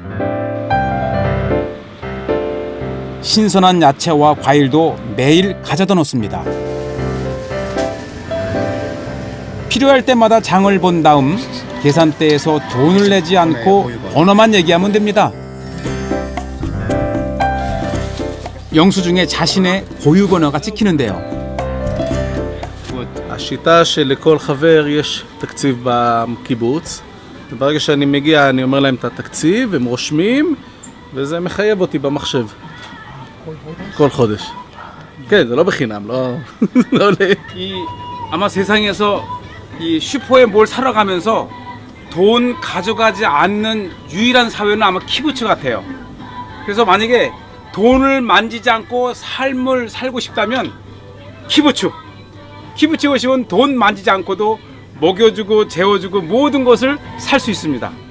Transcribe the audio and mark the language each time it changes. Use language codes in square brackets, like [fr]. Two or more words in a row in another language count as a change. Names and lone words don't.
[ko] 신선한 야채와 과일도 매일 가져다 놓습니다. 필요할 때마다 장을 본 다음 계산대에서 돈을 내지 않고 번호만 얘기하면 됩니다. 영수증에 자신의 고유 번호가 찍히는데요. [he] השיטה שלכל חבר יש תקציב בקיבוץ. ברגע שאני מגיע אני אומר להם את התקציב, הם רושמים וזה מחייב אותי במחשב. כל חודש. כן, זה לא בחינם, לא עולה. [ko] 아마 세상에서 이 슈퍼에 뭘 사러 가면서 돈 가져가지 않는 유일한 사회는 아마 키부츠 같아요. 그래서 만약에 돈을 만지지 않고 삶을 살고 싶다면 키부츠 오시면 돈 만지지 않고도 먹여주고 재워주고 모든 것을 살 수 있습니다.